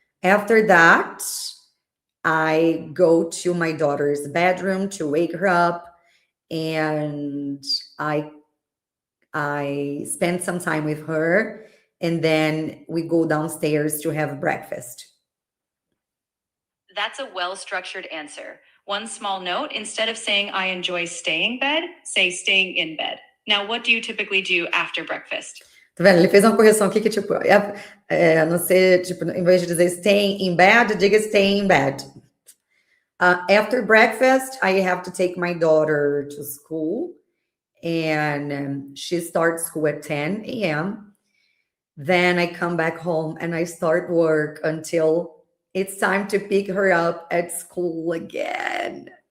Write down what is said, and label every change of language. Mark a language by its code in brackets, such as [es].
[en] After that, I go to my daughter's bedroom to wake her up, and I spend some time with her, and then we go downstairs to have breakfast. That's a well-structured answer. One small note, instead of saying I enjoy staying in bed, say staying in bed. Now, what do you typically do after breakfast? [pt] Tá vendo? Ele fez uma correção aqui que, tipo, não ser, tipo, em vez de dizer [en] staying in bed, [pt] diga staying in bed. [en] After breakfast, I have to take my daughter to school, and she starts school at 10 a.m. Then I come back home and I start work until it's time to pick her up at school again.